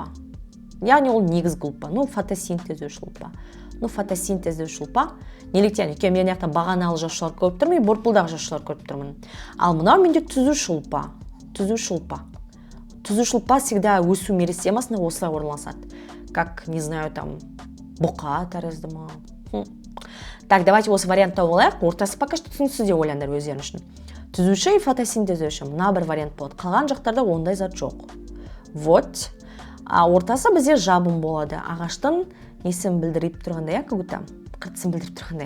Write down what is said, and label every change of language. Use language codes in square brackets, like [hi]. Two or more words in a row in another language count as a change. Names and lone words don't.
[kk] Яғни ол негізгі ұлпа. Фотосинтездеуші ұлпа. Фотосинтездеуші ұлпа. Неліктен? Өйткені мен яқта бағаналы жасушалар көріп тұрмын, борпылдағы жасушалар көріп тұрмын. Ал мынау менде түзуші ұлпа. Түзуші ұлпа всегда өсу меристемасында осылай орналасады. [ru] Как, не знаю, там, [kk] бұқа тәрізді ма. [ru] Так, давайте [kk] осы вариант тауып алайық. Ортасы [ru] пока что [kk] түсініксіз деп ойлаңдар өздерің үшін. Түзуші и фотосинтездеуші. Мына бір вариант болады. Қалған жақтарда ондай зат жоқ. [ru] Вот. [kk] Ортасы бізде жабын болады. Ағаштың несін білдіріп тұрғандай, как-то қыртысын білдіріп тұрғандай.